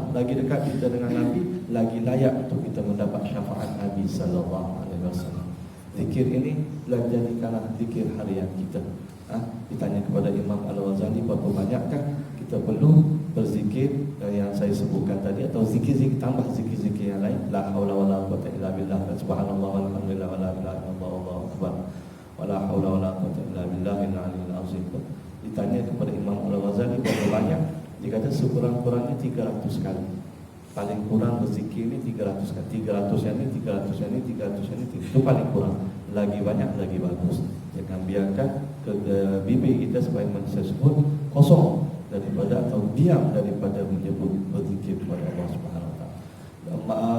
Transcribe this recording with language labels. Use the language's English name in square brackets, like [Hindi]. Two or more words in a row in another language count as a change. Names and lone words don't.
[Malay] Lagi dekat kita dengan Nabi, lagi layak untuk kita mendapat syafaat Nabi [Arabic] صلى الله عليه وسلم. [Malay] Zikir ini jadikanlah zikir harian kita. Ditanya kepada Imam Al-Ghazali, berapa banyakkah kita perlu berzikir yang saya sebutkan tadi, atau zikir-zikir, tambah zikir-zikir yang lain, [Arabic] لا حول ولا قوة إلا بالله، سبحان الله والحمد لله ولا إله إلا الله والله أكبر، ولا حول ولا قوة إلا بالله العلي العظيم. [Malay] Ditanya kepada Imam Al-Ghazali berapa banyak, dia kata sekurang-kurangnya 300 kali. Paling kurang berzikir ini 300 kali. 300 yang ini, 300 yang ini, 300 yang ini, itu paling kurang. Lagi banyak lagi bagus. Jangan biarkan ke bibir kita sebagaimana saya sebut kosong daripada atau diam daripada menyebut berzikir kepada Allah [Arabic] سبحانه وتعالى.